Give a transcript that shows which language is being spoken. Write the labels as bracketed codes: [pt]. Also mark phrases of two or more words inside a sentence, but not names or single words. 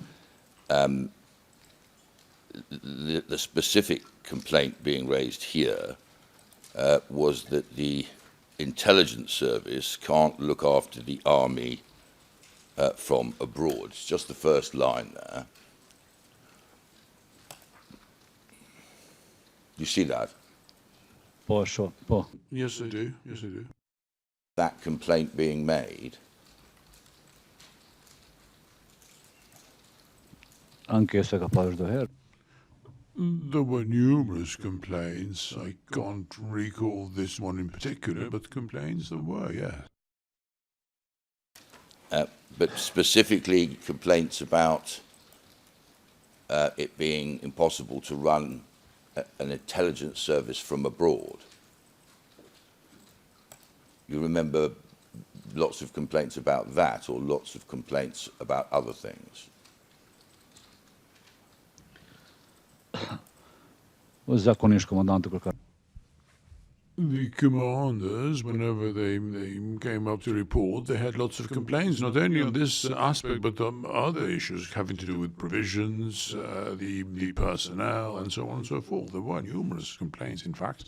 [en] The specific complaint being raised here was that the intelligence service can't look after the army from abroad. It's just the first line there. You see that? [sq] po, po. [en] Yes, I do. Yes, I do. That complaint being made. [sq] Ankesa ka parë çdo herë. [en] There were numerous complaints. I can't recall this one in particular, but complaints there were, yeah. but specifically complaints about it being impossible to run an intelligence service from abroad. You remember lots of complaints about that, or lots of complaints about other things? [sq] Zakonisht komandanti kur ka [en] The commanders, whenever they came up to report, they had lots of complaints, not only on this aspect, but on other issues having to do with provisions, the personnel, and so on and so forth. There were numerous complaints, in fact.